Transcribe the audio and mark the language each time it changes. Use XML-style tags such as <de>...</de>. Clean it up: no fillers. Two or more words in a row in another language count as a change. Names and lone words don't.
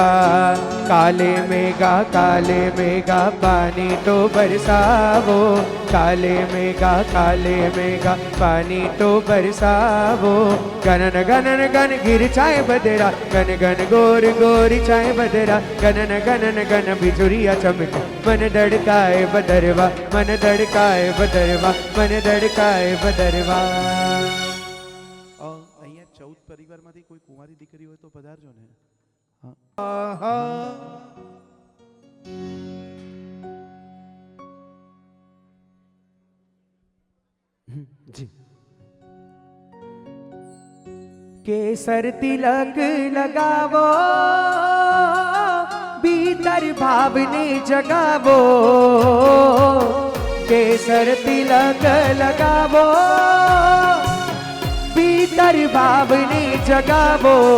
<hi>काले मेघा पानी तो बरसावो, काले मेघा पानी तो बरसावो। घनन घनन घन गिर छाए बदरा, घन घन गोरी गोरी छाए बदरा, घनन घनन घन बिजुरिया चमके, मन धड़काए बदरवा, मन धड़काए बदरवा, मन धड़काए बदरवा।</hi> <gu>અહીંયા 14 પરિવારમાંથી કોઈ કુંવારી દીકરી હોય તો પધારજો ને।</gu> <hi>जी केसर तिलक लगावो, भीतर भावने जगावो, केसर तिलक लगावो, भीतर भावने जगावो।</hi>